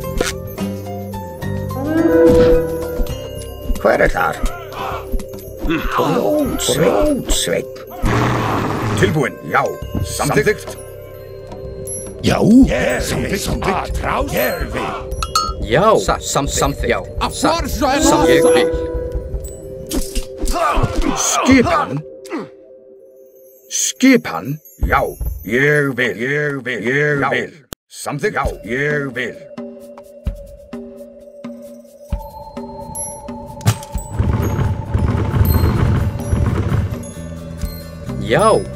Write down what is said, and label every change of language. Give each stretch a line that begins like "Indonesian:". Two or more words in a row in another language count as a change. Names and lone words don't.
Icelandic: Hver þar? Blótsveinn. Tilbúin. Já. Samþykkt. Já. Samþykkt. Atrás. Ég vil. Já, samþykkt, já.
Portuguese: A forja é
Icelandic: Ég
Portuguese: nossa.
Icelandic: vil. Skipan. Já. Ég vil. Samþykkt. Já. Ég vil. Já,